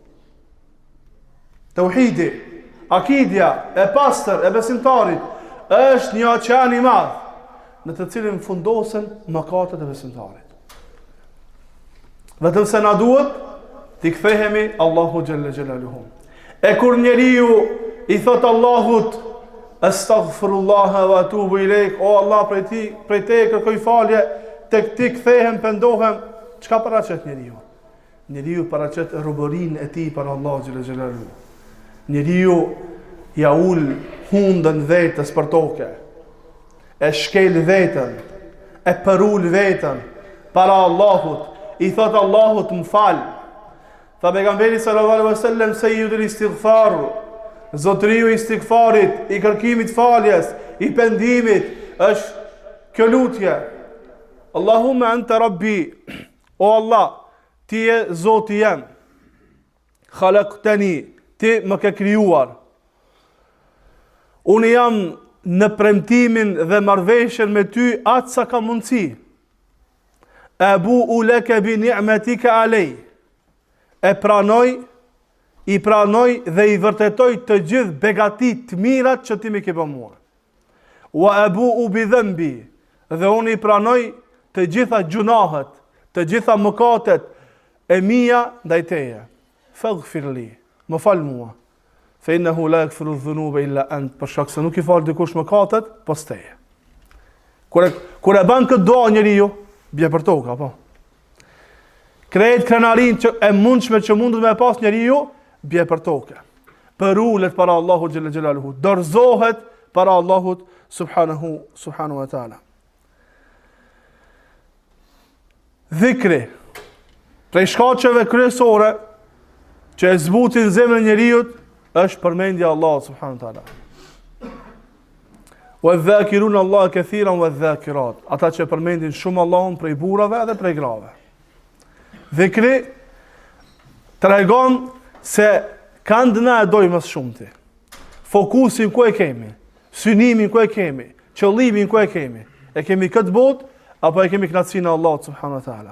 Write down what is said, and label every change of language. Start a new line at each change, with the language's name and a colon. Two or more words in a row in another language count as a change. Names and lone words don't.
Albanian: Tauhidi, akidja e pastër e besimtarit është një oqean i madh në të cilën fundosen mëkatet e besimtarit. Vetëm se na duhet t'i kthehemi Allahu
Arabic: جل جلاله.
Albanian: E kur njeriu i thot Allahut
Arabic: أستغفر الله وأتوب إليك,
Albanian: o Allah, prej te kërkoj falje, tek ti kthehem, pendohem, çka paraqet njeriu? njeriu paraqet robërinë e tij për Allah
Arabic: جل جلاله.
Albanian: Njeriu ja ul hundën vetës për tokë, e shkel vetën, e përul vetën para Allahut, i thot Allahut më fal. Tha pejgamberi
Arabic: صلى الله عليه وسلم سيد الاستغفار,
Albanian: zotriu i istighfarit, i kërkimit faljes, i pendimit, është kjo lutje.
Arabic: اللهم أنت ربي, o Allah,
Albanian: ti je Zoti jem. Khalaqtani, ti më ke krijuar. Unë jam në premtimin dhe marrëveshjen me ty atë sa ka mundësi.
Arabic: أبوء لك بنعمتك علي.
Albanian: I pranoj dhe i vërtetoj të gjithë begatit të mirat që ti më ke bërë mua.
Arabic: وأبوء بذنبي,
Albanian: dhe unë i pranoj të gjitha gjunahet, të gjitha mëkatet e mia ndaj teje.
Arabic: فاغفر لي,
Albanian: më fal mua.
Arabic: فإنه لا يغفر الذنوب إلا أنت,
Albanian: për shkak se nuk i fal dikush mëkatet pas teje. Kur e bën këtë dua njeriu, bie për tokë apo. Krejt krenarin që e mundshme që mundet me pas njeriu, bie për tokë. Përulet para Allahut
Arabic: جل جلاله,
Albanian: dorëzohet para Allahut
Arabic: سبحانه وتعالى.
Albanian: Dhikri, prej shkaqeve kryesore që e zbutin zemrën e njeriu është përmendja Allahut
Arabic: سبحانه وتعالى. والذاكرين الله كثيرا والذاكرات,
Albanian: ata që përmendin shumë Allahun prej burrave dhe prej grave. Dhikri tregon se kanë dëna e dojmë më shumëti. Fokusin ku e kemi, synimin ku e kemi, qëllimin ku e kemi. E kemi këtë botë, apo e kemi kënaqësinë e Allahut
Arabic: سبحانه وتعالى.